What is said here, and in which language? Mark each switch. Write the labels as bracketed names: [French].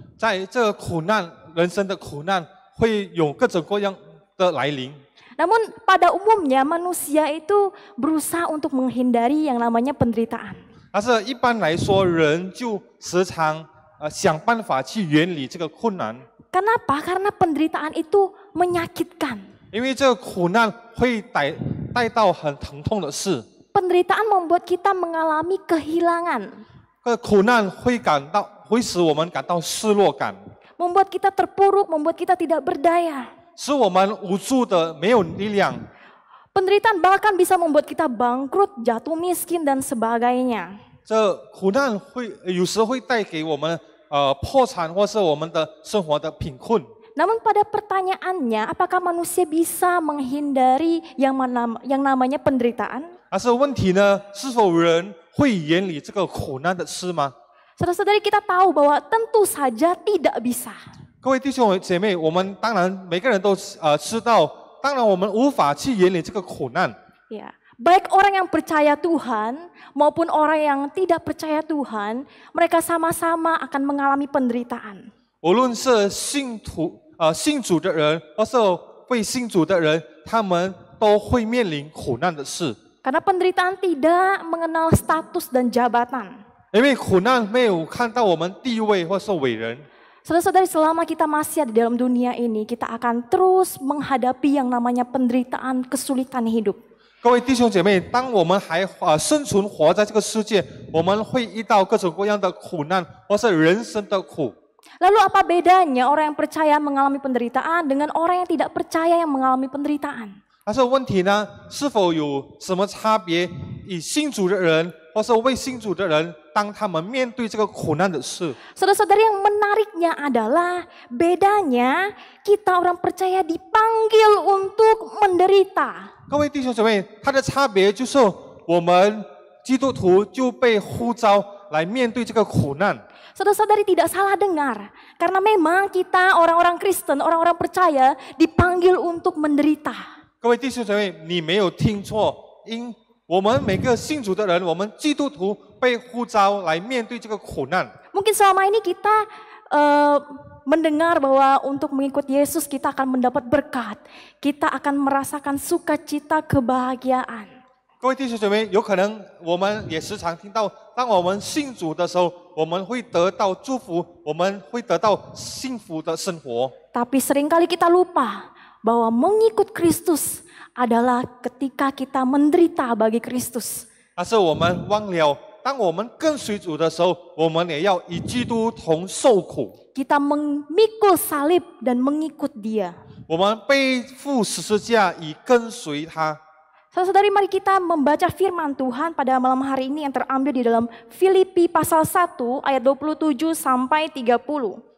[Chinese] 在这个苦难，人生的苦难会有各种各样的来临。 [Indonesian] Namun pada umumnya manusia itu berusaha untuk menghindari yang namanya penderitaan. [Chinese] 但是一般来说，人就时常想办法去远离这个困难。 [Indonesian] Kenapa? Karena penderitaan itu menyakitkan. [Chinese] 因为这个苦难会带到很疼痛的事。 [Indonesian] Penderitaan membuat kita mengalami kehilangan. [Chinese] 这苦难会使我们感到失落感， [Indonesian] Membuat kita terpuruk, membuat kita tidak berdaya. [Chinese] 使我们无助的没有力量。 [Indonesian] Penderitaan bahkan bisa membuat kita bangkrut, jatuh miskin dan sebagainya. [Chinese] 这苦难有时会带给我们破产，或是我们的生活的贫困。 [Indonesian] Namun pada pertanyaannya, apakah manusia bisa menghindari yang namanya penderitaan? [Chinese] 但是问题呢，是否人会远离这个苦难的事吗？ [Indonesian] Saudara-saudari kita tahu bahwa tentu saja tidak bisa. [Chinese] 各位弟兄姐妹，我们当然每个人都知道，当然我们无法去远离这个苦难。 [Indonesian] Ya, baik orang yang percaya Tuhan maupun orang yang tidak percaya Tuhan, mereka sama-sama akan mengalami penderitaan. [Chinese] 无论是信主的人，或是未信主的人，他们都会面临苦难的事。 [Indonesian] Karena penderitaan tidak mengenal status dan jabatan. [Chinese] 因为苦难没有看到我们地位或是伟人。 [Indonesian] Saudara-saudari, selama kita masih ada di dalam dunia ini, kita akan terus menghadapi yang namanya penderitaan, kesulitan hidup. [Chinese] 各位弟兄姐妹，当我们还生存活在这个世界，我们会遇到各种各样的苦难，或是人生的苦。 [Indonesian] Lalu apa bedanya orang yang percaya mengalami penderitaan dengan orang yang tidak percaya yang mengalami penderitaan? [Chinese] 但是问题呢，是否有什么差别？以信主的人或是未信主的人，当他们面对这个苦难的事， [Indonesian] Saudara-saudari, yang menariknya adalah bedanya kita orang percaya dipanggil untuk menderita. [Chinese] 各位弟兄姐妹，它的差别就是我们基督徒就被呼召来面对这个苦难。 [Indonesian] Saudara-saudari tidak salah dengar, karena memang kita orang-orang Kristen, orang-orang percaya dipanggil untuk menderita. [Chinese] 各位弟兄姐妹，你没有听错，因我们每个信主的人，我们基督徒被呼召来面对这个苦难。 [Indonesian] Mungkin selama ini kita mendengar bahwa untuk mengikut Yesus kita akan mendapat berkat, kita akan merasakan sukacita, kebahagiaan. [Chinese] 各位弟兄姐妹，有可能我们也时常听到，当我们信主的时候，我们会得到祝福，我们会得到幸福的生活。 [Indonesian] Tapi seringkali kita lupa bahwa mengikut Kristus adalah ketika kita menderita bagi Kristus. [Chinese] 但是我们忘了，当我们跟随主的时候，我们也要与基督同受苦。 [Indonesian] Kita memikul salib dan mengikut Dia. [Chinese] 我们背负十字架，以跟随他。 [Indonesian] Saudara-saudari, mari kita membaca firman Tuhan pada malam hari ini yang terambil di dalam Filipi pasal 1 ayat 27 sampai 30.